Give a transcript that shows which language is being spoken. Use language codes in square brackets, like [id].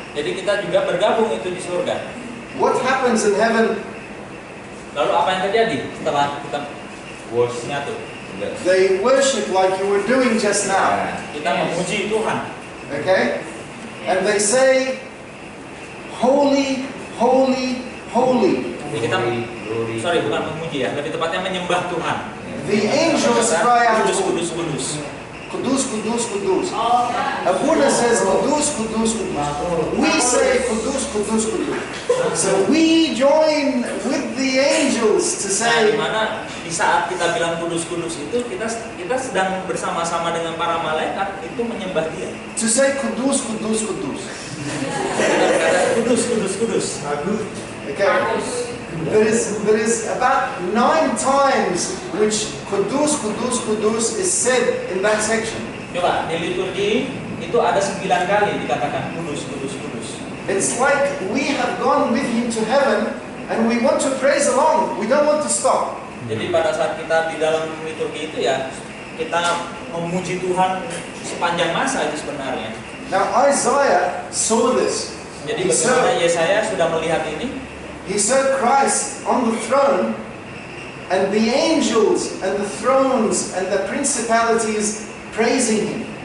[id] Jadi kita juga bergabung itu di surga. [en] What happens in heaven? [id] Lalu apa yang terjadi setelah kita menyatu? [en] They worship like you were doing just now. [id] Kita memuji Tuhan. [en] Okay? And they say, holy, holy, holy. [id] Jadi kita, bukan memuji ya, lebih tepatnya menyembah Tuhan. [en] The angels cry out, [id] Kudus, kudus, kudus. Kudus, kudus, kudus. Abuna says, kudus, kudus, kudus. [en] We say, [id] kudus, kudus, kudus. [en] So we join with the angels to [id] Nah, [en] say, [id] di mana di saat kita bilang kudus, kudus itu kita sedang bersama-sama dengan para malaikat itu menyembah Dia. [en] to say, [id] kudus, kudus, kudus. Kita berkata kudus, kudus, kudus. [en] Okay? There is about 9 times which kudus, kudus, kudus is said in that section. [id] Coba di liturgi itu ada 9 kali dikatakan kudus, kudus, kudus. [en] It's like we have gone with him to heaven and we want to praise along. We don't want to stop. [id] Jadi pada saat kita di dalam liturgi itu ya kita memuji Tuhan sepanjang masa itu sebenarnya. [en] Now Isaiah saw this. [id] Jadi bagaimana Yesaya sudah melihat ini? [en] He saw Christ on the throne and the angels and the thrones and the principalities praising him.